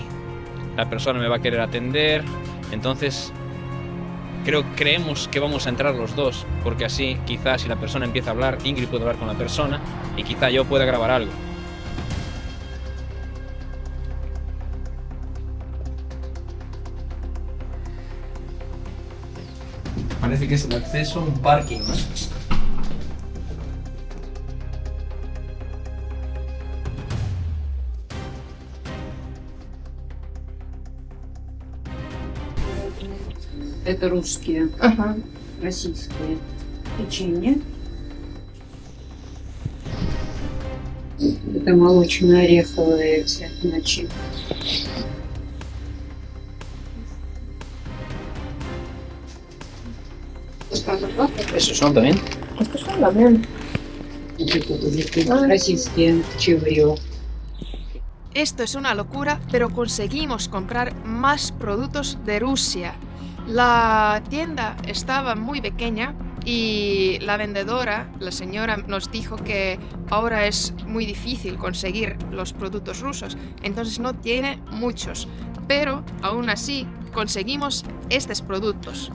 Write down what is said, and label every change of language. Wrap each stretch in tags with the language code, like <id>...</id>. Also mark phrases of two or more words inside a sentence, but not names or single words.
<es>La persona me va a querer atender, entonces creemos que vamos a entrar los dos, porque así quizás si la persona empieza a hablar, Ingrid puede hablar con la persona y quizá yo pueda grabar algo. Parece que es el acceso a un parking, ¿no?</es> <ru>Это русские, Ajá. российские печенье. Это молочно-ореховые эти начинки.</ru> <es>¿Esos son también? Estos son también.</es> <ru>Вот это вот российские чеврё.</ru> <es>Esto es una locura, pero conseguimos comprar más productos de Rusia. La tienda estaba muy pequeña y la vendedora, la señora, nos dijo que ahora es muy difícil conseguir los productos rusos, entonces no tiene muchos, pero aún así conseguimos estos productos.</es>